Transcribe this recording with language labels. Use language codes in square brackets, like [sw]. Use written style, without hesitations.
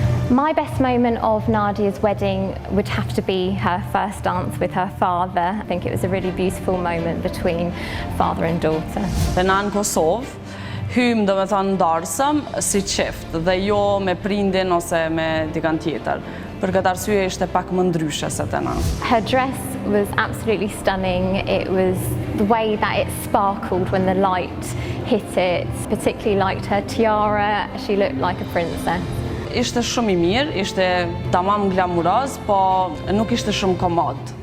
[en] My best moment of Nadia's wedding would have to be her first dance with her father. I think it was a really beautiful moment between father and daughter. [sq] Na në Kosovë, hym do me thënë ndarësëm si qift dhe jo me prindin ose me dikant tjetër. Për këtë arsye ishte pak më ndryshe se të na. [en] Her dress was absolutely stunning. It was the way that it sparkled when the light hit it. Particularly liked her tiara. She looked like a princess. [sq] Ishte shumë i mirë, ishte tamam glamuroz, po nuk ishte shumë komod.